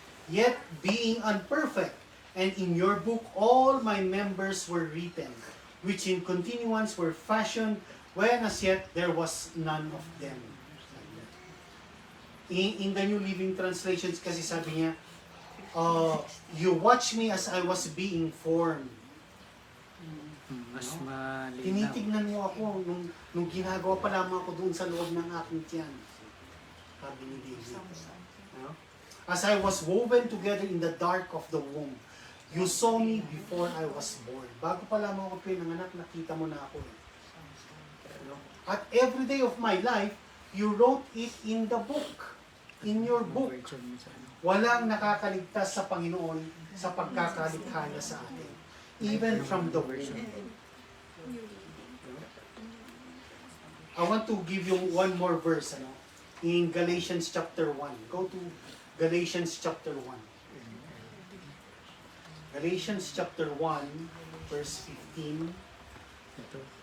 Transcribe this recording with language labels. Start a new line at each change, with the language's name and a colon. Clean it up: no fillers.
English: Yet being unperfect, and in your book all my members were written, which in continuance were fashioned when as yet there was none of them. In the New Living Translations
Filipino: kasi sabi niya,
English: you watch me as I was being formed.
Filipino: Mas malinaw. Tinitignan mo ako nung ginagawa pa lamang ako doon sa loob ng aking tiyan. Sabi ni David. No?
English: As I was woven together in the dark of the womb, you saw me before I was born.
Filipino: Bago pa lamang ako pinanganak, nakita mo na ako. No?
English: At every day of my life, you wrote it in the book. In your book.
Filipino: Walang nakakaligtas sa Panginoon sa pagkakalikha niya sa atin.
English: Even from the womb. I want to give you one more verse, ano? In Galatians chapter 1. Go to Galatians chapter 1. Galatians chapter 1, verse 15.
Filipino: Ito.